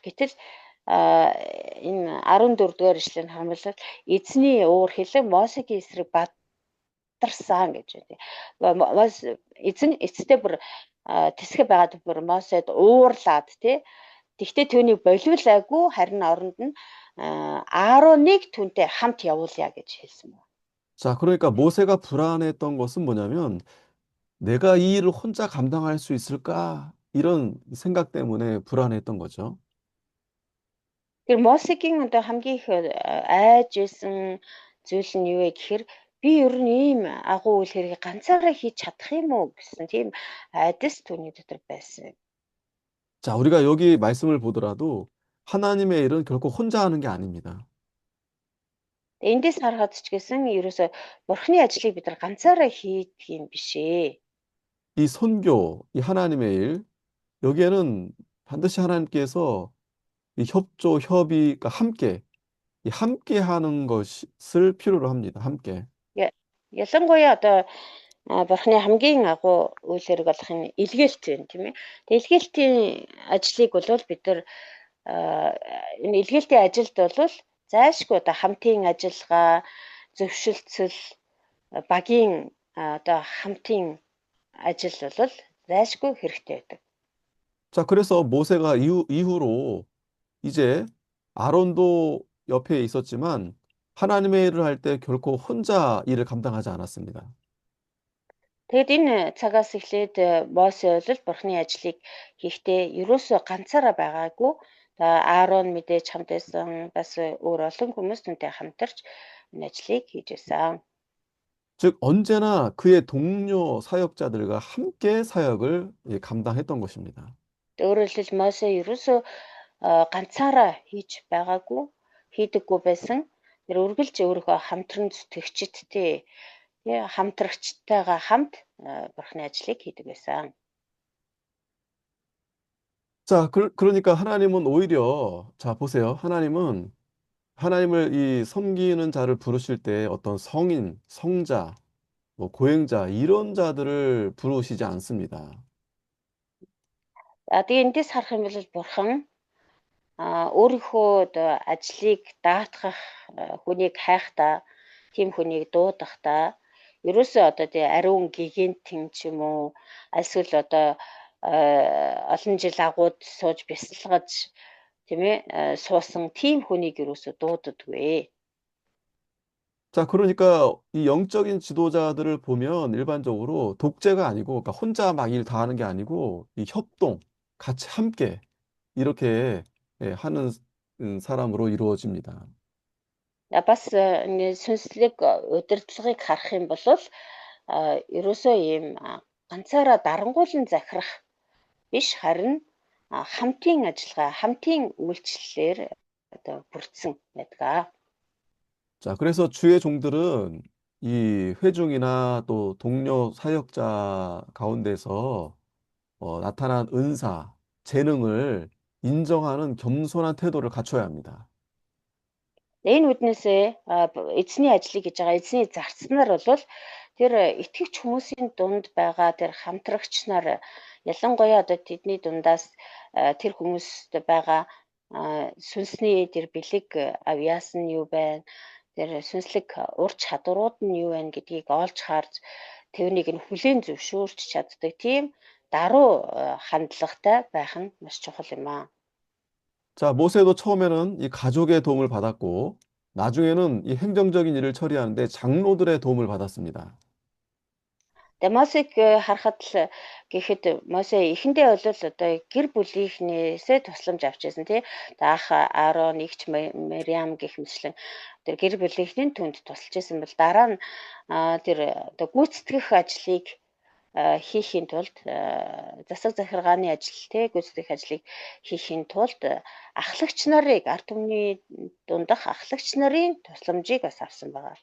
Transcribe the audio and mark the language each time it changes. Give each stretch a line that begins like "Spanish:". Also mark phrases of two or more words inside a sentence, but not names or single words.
Mongolian: Гэтэл энэ 14 дугаар ишлэгийг харамлал эзний уур хэлэн Мосегийн эсрэг бадарсан гэж байна. Эзэн эцэстээ бүр тэсгэ байгаад бүр Мосед уурлаад тий. Тэгтээ түүнийг болиулаагүй харин оронд нь Аароныг түүнтэй хамт явуулъя гэж хэлсэн байна.
Korean: 자, 그러니까 모세가 불안했던 것은 뭐냐면 내가 이 일을 혼자 감당할 수 있을까? 이런 생각 때문에 불안했던 거죠.
Mongolian: Тэр Мосегийн одоо хамгийн их айж исэн зүйл нь юу вэ гэхээр би ер нь ийм агуу үйл хэргийг ганцаараа хийж чадах юм уу гэсэн тийм айдас түүний дотор байсан.
Korean: 자, 우리가 여기 말씀을 보더라도 하나님의 일은 결코 혼자 하는 게 아닙니다.
Mongolian: Эндээс харахад ч гэсэн ерөөсө бурхны ажлыг бид нар ганцаараа хийдэг юм биш ээ.
Korean: 이 선교, 이 하나님의 일, 여기에는 반드시 하나님께서 이 협조, 협의, 그러니까 함께, 이 함께 하는 것을 필요로 합니다. 함께.
Mongolian: Ялангуяа одоо бурхны хамгийн агуу үйл хэрэг болох нь илгээлт байна тийм ээ. Тэгээ илгээлтийн ажлыг бол бид нар энэ илгээлтийн ажилд бол зайлшгүй одоо хамтын ажиллагаа, зөвшөлтсөл, багийн одоо хамтын ажил бол зайлшгүй хэрэгтэй байдаг.
Korean: 자, 그래서 모세가 이후로 이제 아론도 옆에 있었지만 하나님의 일을 할 때 결코 혼자 일을 감당하지 않았습니다.
Mongolian: Тэгэд энэ цагаас эхлээд Мосе бол бурхны ажлыг хийхдээ ерөөсөө ганцаараа байгаагүй. Аарон мэдээж хамт байсан бас өөр олон хүмүүс түүнтэй хамтарч энэ ажлыг хийж байсан.
Korean: 즉 언제나 그의 동료 사역자들과 함께 사역을 감당했던 것입니다.
Mongolian: Өөрөөр хэлбэл Мосе ерөөсөө ганцаараа хийж байгаагүй, хийдэггүй байсан. Тэр үргэлж өөрийнхөө хамтран зүтгэгчдтэй хамтрагчтайгаа хамт бурхны ажлыг хийдэг байсан.
Korean: 자, 그러니까 하나님은 오히려 자, 보세요. 하나님은 하나님을 이 섬기는 자를 부르실 때 어떤 성인, 성자, 뭐 고행자 이런 자들을 부르시지 않습니다.
Mongolian: За тэгээ эндээс харах юм бол бурхан өөрийнхөө одоо ажлыг даатгах хүнийг хайхдаа тийм хүнийг дуудахдаа ерөөсөө одоо тий ариун гигантын ч юм уу эсвэл одоо олон жил агууд сууж бясалгаж тийм ээ суусан тийм хүнийг ерөөсөө дуудадгүй.
Korean: 자, 그러니까 이 영적인 지도자들을 보면 일반적으로 독재가 아니고, 그러니까 혼자 막 일 다 하는 게 아니고, 이 협동, 같이 함께 이렇게 하는 사람으로 이루어집니다.
Mongolian: Бас нэг сүнслэг удирдлагыг харах юм бол ерөөсөө ийм ганцаараа дарангуулан захирах биш харин хамтын ажиллагаа, хамтын үйлчлэлээр одоо бүрдсэн байдаг.
Korean: 자, 그래서 주의 종들은 이 회중이나 또 동료 사역자 가운데서 나타난 은사, 재능을 인정하는 겸손한 태도를 갖춰야 합니다.
Mongolian: Энэ үднээсээ эзний ажлыг хийж байгаа эзний зарцнаар бол тэр итгэгч хүмүүсийн дунд байгаа тэр хамтрагч нар ялангуяа одоо тэдний дундаас тэр хүмүүст байгаа сүнсний тэр бэлэг авьяас нь юу байна, тэр сүнслэг ур чадварууд нь юу байна гэдгийг олж харж тэрнийг нь хүлээн зөвшөөрч чаддаг тийм даруй хандлагатай байх нь маш чухал юм аа.
Korean: 자, 모세도 처음에는 이 가족의 도움을 받았고, 나중에는 이 행정적인 일을 처리하는데 장로들의 도움을 받았습니다.
Mongolian: Тэгээ Мосег харахад л гэхэд Мосе эхэндээ бол одоо гэр бүлийнхнээсээ тусламж авч байсан тий. Ах Аарон, эгч Мариам гэх мэтлэн тэр гэр бүлийнхний түнд тусалж байсан бол дараа нь тэр одоо гүйцэтгэх ажлыг хийхийн тулд засаг захиргааны ажил тий гүйцэтгэх ажлыг хийхийн тулд ахлагч нарыг ард түмний дундах ахлагч нарын тусламжийг бас авсан байгаа.